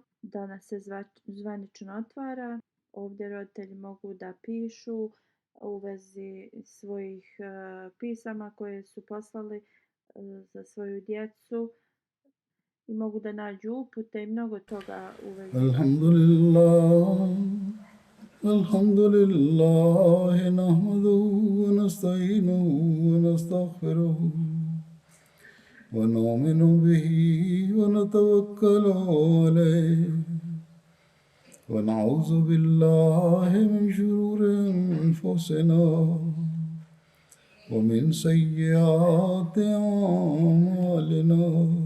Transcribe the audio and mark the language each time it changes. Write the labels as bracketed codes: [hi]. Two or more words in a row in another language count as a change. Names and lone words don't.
[bs] Danas se zvanično otvara. Ovdje roditelji mogu da pišu u vezi svojih pisama koje su poslali za svoju djecu i mogu da nađu upute i mnogo toga u vezi. [ar] الحمد لله نحمده ونستعينه ونستغفره ونؤمن به ونتوكل عليه ونعوذ بالله من شرور أنفسنا ومن سيئات أعمالنا.